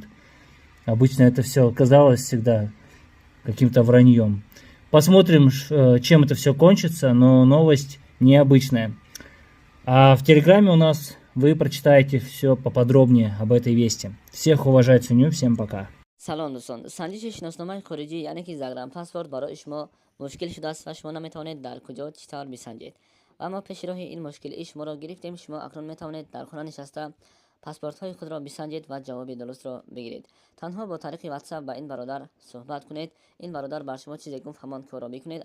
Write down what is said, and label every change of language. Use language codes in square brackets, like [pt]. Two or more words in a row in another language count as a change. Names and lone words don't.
[ru] Обычно это все казалось всегда каким-то враньем. Посмотрим, чем это все кончится, но новость необычная. А в Телеграме у нас вы прочитаете все поподробнее об этой вести. Всех уважаю, ценю, всем пока. [tg] سلام دوستان، سنجش شناسنامه خارجی یعنی که زگرم پسورد برای شما مشکل شده است و شما نمیتوانید در کجا چطور بسنجید. و اما پیش راه این مشکل شما را گرفتیم. شما اکنون میتوانید در خانه نشسته پاسپورت های خود را بسنجید و جواب درست را بگیرید. تنها با طریق واتساپ با این برادر صحبت کنید. این برادر بر شما چیزی گفت همان کار را بکنید.